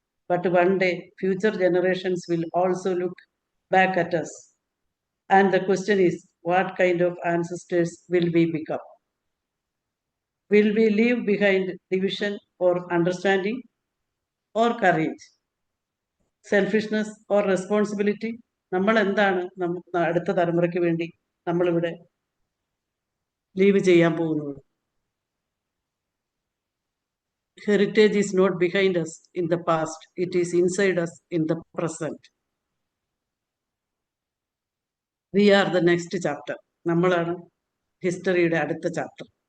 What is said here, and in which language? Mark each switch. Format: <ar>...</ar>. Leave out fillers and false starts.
<en>But one day, future generations will also look back at us. And the question is, what kind of ancestors will we become? Will we leave behind division or understanding or courage? Selfishness or responsibility?</en> <ml>നമ്മൾ എന്താണ് അടുത്ത തലമുറയ്ക്ക് വേണ്ടി നമ്മളിവിടെ leave ചെയ്യാൻ പോകുന്നത്?</ml> <en>Heritage is not behind us in the past, it is inside us in the present. We are the next chapter.</en> <ml>നമ്മളാണ് ഹിസ്റ്ററിയുടെ അടുത്ത ചാപ്റ്റർ.</ml>